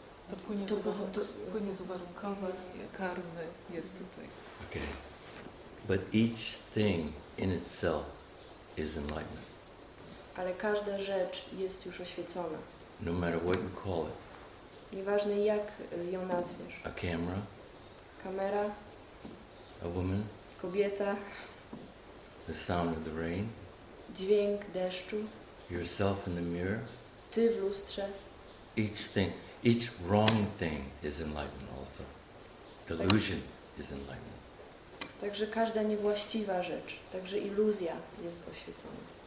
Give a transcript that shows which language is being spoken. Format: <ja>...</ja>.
<pl>To płynie z uwarunkowań, karmy jest tutaj.</pl> <en>Okay. But each thing in itself is enlightenment.</en> <pl>Ale każda rzecz jest już oświecona.</pl> <en>No matter what you call it.</en> <pl>Nieważne jak ją nazwiesz.</pl> <en>A camera,</en> <pl>Kamera,</pl> <en>a woman,</en> <pl>kobieta,</pl> <en>the sound of the rain,</en> <pl>dźwięk deszczu,</pl> <en>yourself in the mirror.</en> <pl>ty w lustrze.</pl> <en>Each wrong thing is enlightenment also. Delusion is enlightenment.</en> <pl>Także każda niewłaściwa rzecz, także iluzja jest oświecona.</pl>